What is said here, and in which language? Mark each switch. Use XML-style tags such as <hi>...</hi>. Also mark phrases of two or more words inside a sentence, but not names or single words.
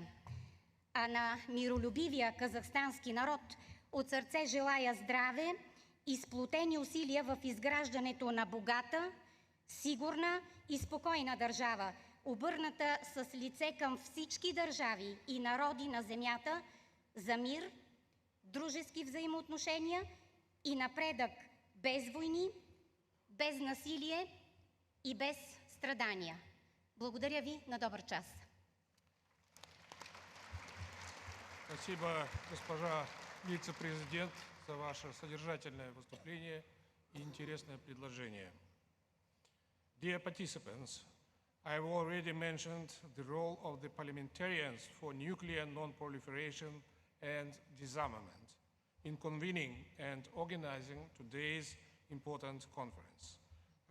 <bg>А на миролюбивия казахстански народ от сърце желая здраве и сплотени усилия в изграждането на богата, сигурна и спокойна държава, обърната с лице към всички държави и народи на земята за мир, дружески взаимоотношения и напредък без войни, без насилие и без страдания. Благодаря ви, на добър час!</bg> <ru>Спасибо, госпожа вице-президент, за ваше содержательное выступление и интересное предложение.</ru> <en>Dear participants, I have already mentioned the role of the parliamentarians for nuclear non-proliferation and disarmament in convening and organizing today's important conference.</en>